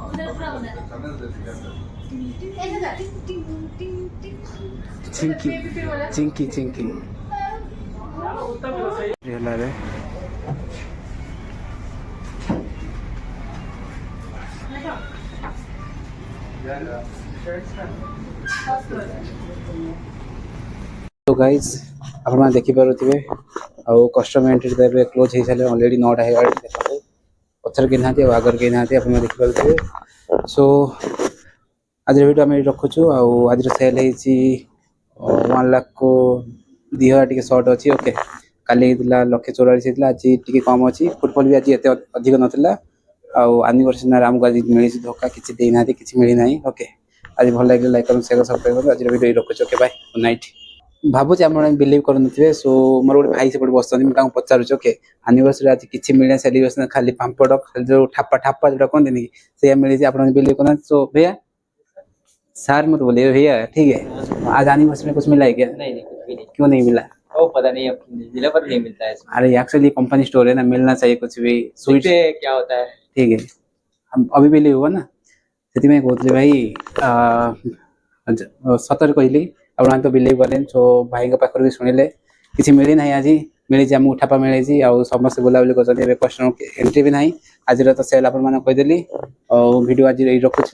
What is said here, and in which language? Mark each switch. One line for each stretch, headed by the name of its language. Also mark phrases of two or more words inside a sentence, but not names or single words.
Odia: ଚିଙ୍କି ଚିଙ୍କି ଚିଙ୍କି ହେଲା ରେ। तो गाइज ଆପଣମାନେ ଦେଖିପାରୁଥିବେ ଆଉ କଷ୍ଟମର ଏଣ୍ଟ୍ରି ତ ଏବେ କ୍ଲୋଜ୍ ହେଇସାରିଲେ ଅଲରେଡ଼ି 9ଟା ହେଇଗଲାଣି। ଦେଖନ୍ତୁ ପଛରେ କେହି ନାହାନ୍ତି ଆଉ ଆଗରେ କେହି ନାହାନ୍ତି, ଆପଣମାନେ ଦେଖିପାରୁଥିବେ। ସୋ ଆଜିର ଭିଡ଼ିଓ ଆମେ ଏଇଠି ରଖୁଛୁ। ଆଉ ଆଜିର ସେଲ୍ ହେଇଛି 1 ଲାଖ କୁ 2,000 ଟିକେ ସର୍ଟ ଅଛି। ଓକେ, କାଲି ହେଇଥିଲା 1,44,000 ହେଇଥିଲା, ଆଜି ଟିକେ କମ୍ ଅଛି। ଫୁଟବଲ୍ ବି ଆଜି ଏତେ ଅଧିକ ନଥିଲା ଆଉ ଆନିଭର୍ସରୀରେ ଆମକୁ ଆଜି ମିଳିଛି ଧୋକା, କିଛି ଦେଇନାହାନ୍ତି, କିଛି ମିଳିନାହିଁ। ଓକେ, ଆଜି ଭଲ ଲାଗିଲା, ଲାଇକ୍ କରନ୍ତୁ, ସେୟାର ସବସ୍କ୍ରାଇବ୍ କରନ୍ତୁ। ଆଜିର ଭିଡ଼ିଓ ରଖୁଛି। ଓକେ, ବାଏ,
English: good night.
Odia: ଭାବୁଛି ଆପଣ ବିଲିଭ୍ କରୁନଥିବେ। ସୋ ମୋର ଗୋଟେ ଭାଇ ସେପଟେ ବସୁଛନ୍ତି, ମୁଁ ତାଙ୍କୁ ପଚାରୁଛି ଓକେ ଆନିଭର୍ସରୀ ଆଜି କିଛି ମିଳିଲା ସେଲିବ୍ରେସନ, ଖାଲି ପାମ୍ପଡ଼, ଖାଲି ଯେଉଁ ଠାପା ଠାପା ଯେଉଁଟା କହନ୍ତିନି କି ସେଇଆ
Hindi: मिली आप बिलीव करना। सो भैया सर मत बोलिए भैया, ठीक है। आज एनिवर्सरी में कुछ मिला है क्या? नहीं कुछ भी नहीं। क्यों नहीं मिला? वो पता नहीं अब जिला पर नहीं मिलता है इसमें। अरे एक्चुअली
English: company store
Hindi: है ना, मिलना चाहिए कुछ भी। स्वीट देखते हैं क्या होता है। ठीक है, हम अभी बिलीव हुआ ना,
Odia: ସେଥିପାଇଁ କହୁଥିଲି ଭାଇ ସତରେ କହିଲି ଆପଣ ତ ବିଲିଭ୍ କଲେନି। ସୋ ଭାଇଙ୍କ ପାଖରୁ ବି ଶୁଣିଲେ କିଛି ମିଳିନାହିଁ, ଆଜି ମିଳିଛି ଆମକୁ ଠାପା ମିଳିଛି ଆଉ ସମସ୍ତେ ବୁଲାବୁଲି କରୁଛନ୍ତି। ଏବେ କଷ୍ଟମର ଏଣ୍ଟ୍ରି ବି ନାହିଁ। ଆଜିର ତ ସେଲ୍ ଆପଣମାନଙ୍କୁ କହିଦେଲି ଆଉ ଭିଡ଼ିଓ ଆଜି ରଖୁଛି।